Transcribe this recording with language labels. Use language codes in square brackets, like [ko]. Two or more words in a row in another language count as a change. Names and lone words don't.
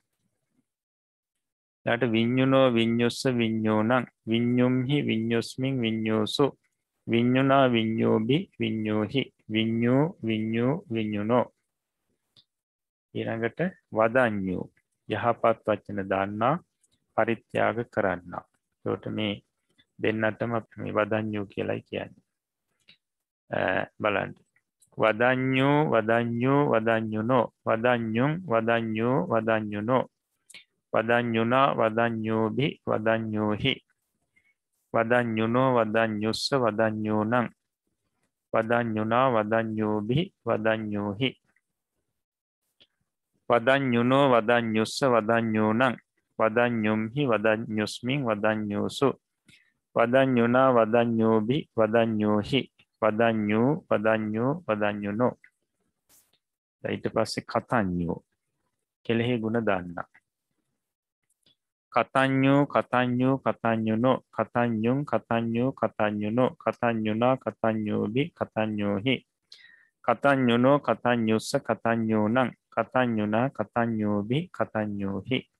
[pi] ඊට විඤ්ඤුනෝ විඤ්ඤුස්ස විඤ්ඤෝනං විඤ්ඤුම්හි විඤ්ඤුස්මින් විඤ්ඤෝසු විඤ්ඤුනා විඤ්ඤෝභි විඤ්ඤෝහි විඤ්ඤෝ විඤ්ඤෝ විඤ්ඤුනෝ. [si] ඊළඟට වදඤ්ඤෝ යහපත් වචන දාන්නා පරිත්‍යාග කරන්නා. ඒකට මේ දෙන්නටම අපි මේ වදඤ්ඤෝ කියලායි කියන්නේ. බලන්න. [pi] වදඤ්ඤෝ වදඤ්ඤෝ වදඤ්ඤුනෝ වදඤ්ඤුං වදඤ්ඤෝ වදඤ්ඤුනෝ වදඤ්ඤුනා වදඤ්ඤෝභි වදඤ්ඤෝහි වදඤ්ඤුනෝ වදඤ්ඤුස්ස වදඤ්ඤෝනං වදඤ්ඤුනා වදඤ්ඤෝභි වදඤ්ඤෝහි වදඤ්ඤුනෝ වදඤ්ඤුස්ස වදඤ්ඤෝනං වදඤ්ඤුම්හි වදඤ්ඤුස්මින් වදඤ්ඤෝසු වදඤ්ඤුනා වදඤ්ඤෝභි වදඤ්ඤෝහි වදඤ්ඤෝ වදඤ්ඤෝ වදඤ්ඤුනෝ. [si] ඊට පස්සේ කතඤ්ඤෝ කෙලෙහි ගුණ දාන්නා. [pi] කතඤ්ඤෝ කතඤ්ඤෝ කතඤ්ඤුනෝ කතඤ්ඤුං කතඤ්ඤෝ කතඤ්ඤුනෝ කතඤ්ඤුනා කතඤ්ඤෝභි කතඤ්ඤෝහි කතඤ්ඤුනෝ කතඤ්ඤුස්ස කතඤ්ඤෝනං කතඤ්ඤුනා කතඤ්ඤෝභි කතඤ්ඤෝහි.